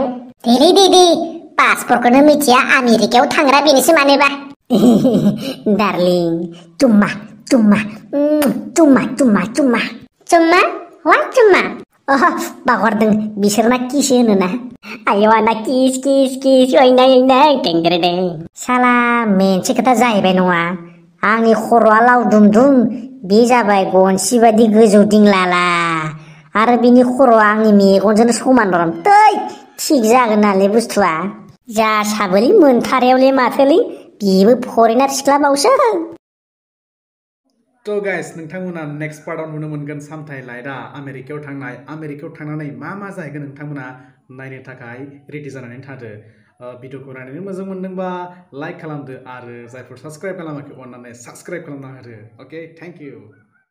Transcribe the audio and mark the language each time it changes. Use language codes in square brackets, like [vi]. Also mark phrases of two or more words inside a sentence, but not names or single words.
[brx] दे पासपर्टखौनो मिथिया, आमेरिकायाव थांग्रा बेनोसो मानोबा। [hi] डार्लिं चुम्मा। चुम्मा? What चुम्मा? [brx] बावगारदों, बिसोरना किस होनोना। आयौ आना किस ओइनाय टेंग्रेदें। साला मोनसे खोथा जाहैबाय नङा, आंनि खर'आ लावदुम बे जाबाय गनसि बादि गोजौ दिंलाला, आरो बिनि खर'आ आंनि मेगनजोंनो समान दं। थै थिग जागोन नालाय बुस्थुआ। जा साबोलै मोनथारायावलै माथोलै, बेबो फरेनार सिख्लाबावसो। तो गाइस नोंथांमोना नेक्स्ट पार्टआव नुनो मोनगोन सामथाइ लाइटआ आमेरिकायाव थांनाय, आमेरिकायाव थांनानै मा जाहैगोन नोंथांमोना नायनो थाखाय रेडि जानानै थादो। भिडिअखौ नायनानै मोजां मोनदोंबा लाइक खालामदो, आरो जायफोर साबस्क्राइब खालामाखै अन्नानै साबस्क्राइब खालामना होदो। [en] OK, thank you.